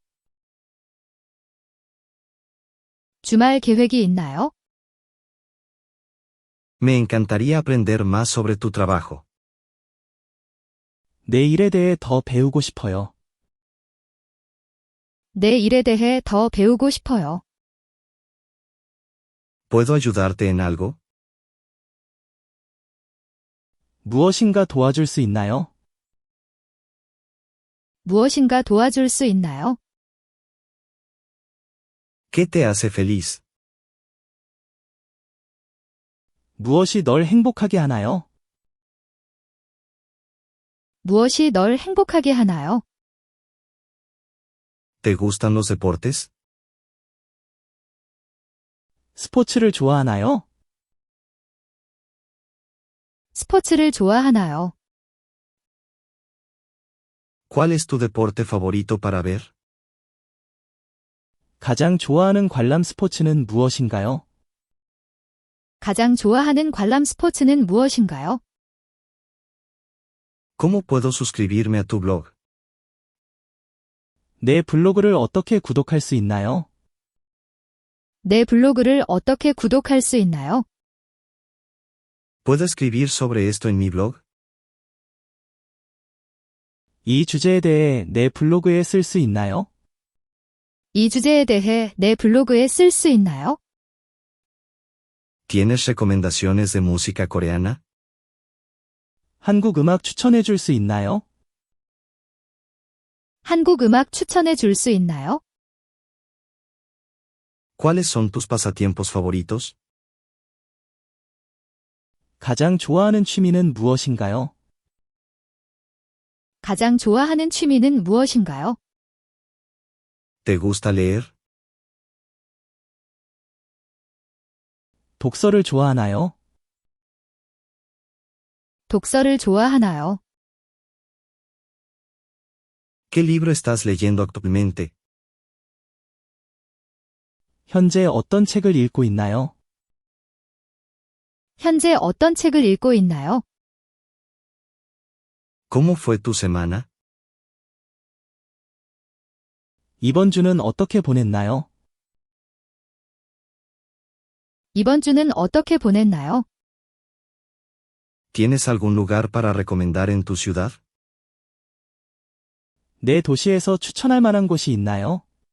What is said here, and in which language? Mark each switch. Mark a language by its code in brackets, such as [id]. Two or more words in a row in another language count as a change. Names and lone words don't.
[ko] 주말 계획이 있나요? [es] Me encantaría aprender más sobre tu trabajo. [ko] 내 일에 대해 더 배우고 싶어요. 내 일에 대해 더 배우고 싶어요. [es] ¿Puedo ayudarte en algo? [ko] 무엇인가 도와줄 수 있나요? 무엇인가 도와줄 수 있나요? [es] ¿Qué te hace feliz? [ko] 무엇이 널 행복하게 하나요? 무엇이 널 행복하게 하나요? [es] ¿Te gustan los deportes? [ko] 스포츠를 좋아하나요? 스포츠를 좋아하나요? [es] ¿Cuál es tu deporte favorito para ver? [ko] 가장 좋아하는 관람 스포츠는 무엇인가요? 가장 좋아하는 관람 스포츠는 무엇인가요? [es] ¿Cómo puedo suscribirme a tu blog? [ko] 내 블로그를 어떻게 구독할 수 있나요? 내 블로그를 어떻게 구독할 수 있나요? [es] ¿Puedo escribir sobre esto en mi blog? [ko] 이 주제에 대해 내 블로그에 쓸 수 있나요? 이 주제에 대해 내 블로그에 쓸 수 있나요? [es] ¿Tienes recomendaciones de música coreana? [ko] 한국 음악 추천해 줄 수 있나요? 한국 음악 추천해 줄 수 있나요? [es] ¿Cuáles son tus pasatiempos favoritos? [ko] 가장 좋아하는 취미는 무엇인가요? 가장 좋아하는 취미는 무엇인가요? [es] ¿Te gusta leer? [ko] 독서를 좋아하나요? 독서를 좋아하나요? [es] ¿Qué libro estás leyendo actualmente? [ko] 현재 어떤 책을 읽고 있나요? 현재 어떤 책을 읽고 있나요? [es] ¿Cómo fue tu semana? [ko] 이번 주는 어떻게 보냈나요? 이번 주는 어떻게 보냈나요? [es] ¿Tienes algún lugar para recomendar en tu ciudad? [ko] 내 도시에서 추천할 만한 곳이 있나요?